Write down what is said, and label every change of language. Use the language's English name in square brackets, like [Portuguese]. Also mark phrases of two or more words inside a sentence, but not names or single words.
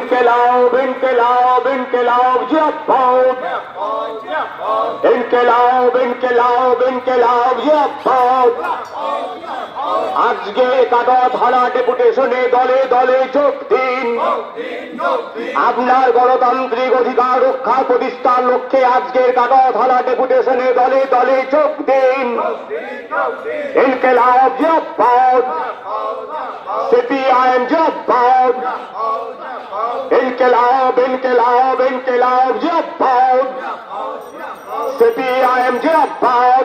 [Hindi] इनकलाब इनकलाब इनकलाब जिंदाबाद इनकलाब इनकलाब इनकलाब जिंदाबाद [Bangla] আজকে কাটাধারা ডেপুটেশনে দলে দলে যোগ দিন। আপনার গণতান্ত্রিক অধিকার রক্ষা প্রতিষ্ঠার লক্ষ্যে আজকের কাটাধারা ডেপুটেশনে দলে দলে যোগ দিন। [Hindi] इनक़लाब ज़िंदाबाद, सीपीआईएम ज़िंदाबाद, इनक़लाब इनक़लाब इनक़लाब ज़िंदाबाद, सीपीआईएम ज़िंदाबाद।